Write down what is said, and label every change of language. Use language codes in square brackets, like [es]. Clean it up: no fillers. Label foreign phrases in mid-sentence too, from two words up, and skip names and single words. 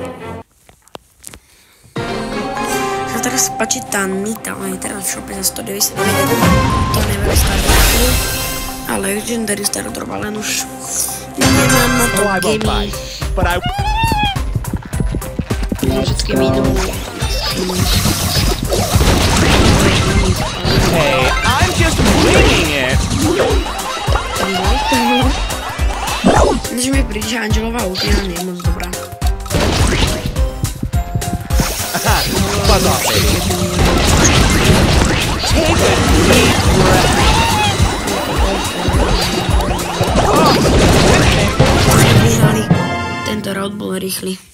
[sk] Sa teraz páči tá Nita, ona je teraz v shope za 199. To neviem Stardropu, ale Legendary Stardrop, len už nemám na to gamey. Všetky minú. [en] Hey, I'm just winging it. [sk] Než mi príde, že Angelová úplne nie je moc dobrá. [en] Buzz off, baby. Take a deep breath. [sk] Vyhrali. Tento round bol rýchly.